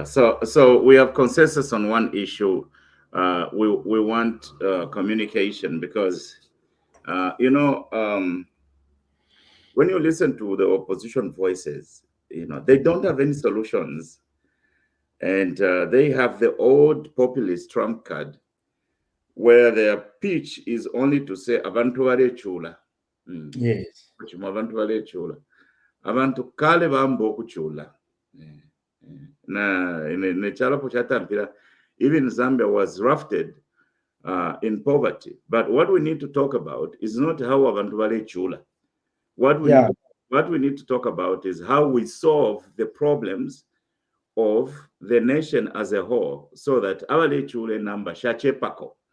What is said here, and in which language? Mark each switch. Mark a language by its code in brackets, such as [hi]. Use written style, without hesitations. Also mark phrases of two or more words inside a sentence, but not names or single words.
[en] So we have consensus on one issue. We want communication because when you listen to the opposition voices, they don't have any solutions, and they have the old populist trump card where their pitch is only to say [bem] abantu barechula. [en] Yes. [bem] Abantu barechula. Abantu kale bamba okuchula. Na nechalapo chatampira, [en] even Zambia was rafted in poverty. But what we need to talk about is not how [bem] abantu barechula. [en] What we need Yeah. to, what we need to talk about is how we solve the problems of the nation as a whole, so that our lechule number shachepako.